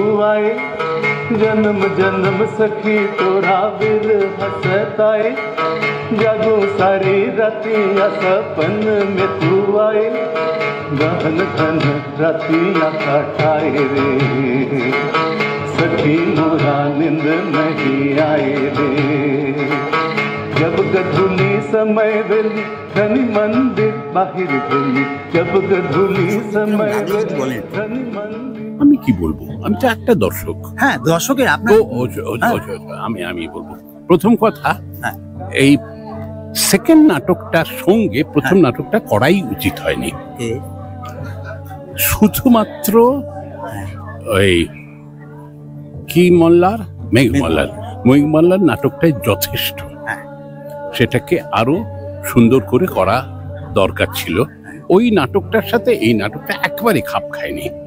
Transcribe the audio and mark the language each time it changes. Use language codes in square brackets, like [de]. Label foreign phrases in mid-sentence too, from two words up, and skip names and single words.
[mai] आए जन्म जन्म सखी तोरा बिरह सताए जागो सारी रतिया सपन में तू आए गहन घन रतिया काटाए रे सखी मोरा नींद नहीं आए रे जब गधुली समय वेली धनी मंदिर बाहिर गेली जब गधुली समय वेली धनी मंदिर [bn] আমি কি বলবো আমি তো একটা দর্শক হ্যাঁ দর্শকের আপনার আমি বলবো প্রথম কথা এই সেকেন্ড নাটকটার সঙ্গে প্রথম নাটকটা করাই উচিত হয়নি শুধুমাত্র ওই কি মল্লার মেঘ মল্লার নাটকটাই যথেষ্ট সেটাকে আরো সুন্দর করে করা দরকার ছিল ওই নাটকটার সাথে এই নাটকটা একবারে খাপ খায়নি